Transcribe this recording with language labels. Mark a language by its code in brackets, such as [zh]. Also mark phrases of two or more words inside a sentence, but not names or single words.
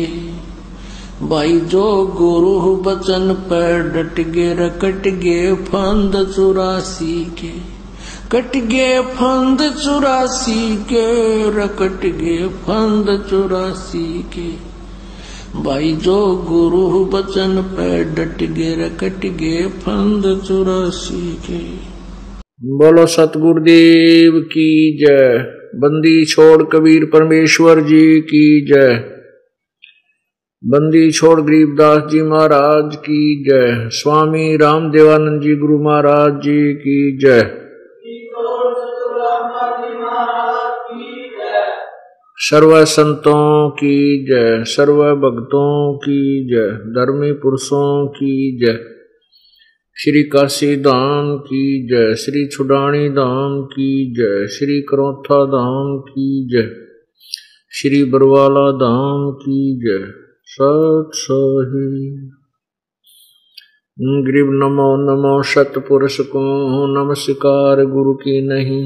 [hi] भाई जो गुरु बचन पे डट गे रकट गे फंद 84 के। कट गे फंद 84 के रकट गे फंद 84 के। भाई जो गुरु बचन पे डट गे रकट गे फंद 84 के। बोलो सतगुरुदेव की जय। बंदी छोड़ कबीर परमेश्वर जी की जय। बंदी छोड़ गरीबदास जी महाराज की जय। स्वामी रामदेवानंद जी गुरु महाराज जी की जय। सर्व संतों की जय, सर्व भक्तों की जय, धर्मी पुरुषों की जय। श्री काशी धाम की जय, श्री छुडानी धाम की जय, श्री करौथा धाम की जय, श्री बरवाला धाम की जय। सत सही ग्रीव नमो नमो सतपुरुष को नमस्कार गुरु की नहीं।